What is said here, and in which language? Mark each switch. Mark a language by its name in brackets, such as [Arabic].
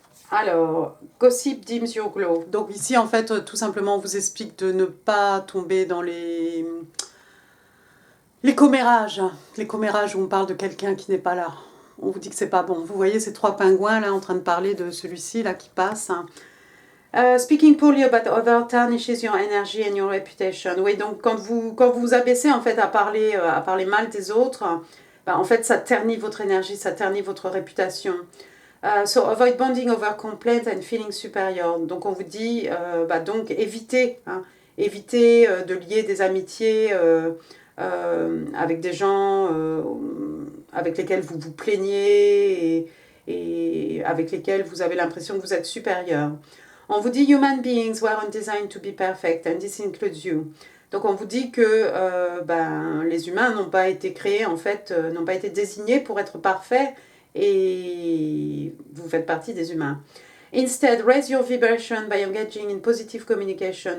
[French] Alors, [English] Gossip Dims Your Glow. [French] Donc ici, en fait, tout simplement, on vous explique de ne pas tomber dans les commérages. Les commérages où on parle de quelqu'un qui n'est pas là. On vous dit que c'est pas bon. Vous voyez ces 3 pingouins là en train de parler de celui-ci là qui passe. [English] Speaking poorly about others tarnishes your energy and your reputation. [French] Oui, donc quand vous vous abaissez en fait à parler mal des autres, en fait ça ternit votre énergie, ça ternit votre réputation. [English] So avoid bonding over complaints and feeling superior. [French] Donc on vous dit donc évitez de lier des amitiés avec des gens avec lesquels vous vous plaignez et avec lesquels vous avez l'impression que vous êtes supérieur. On vous dit [English] « Human beings weren't designed to be perfect and this includes you ». [French] Donc on vous dit que les humains n'ont pas été créés, en fait, n'ont pas été désignés pour être parfaits et vous faites partie des humains. [English] Instead, raise your vibration by engaging in positive communication.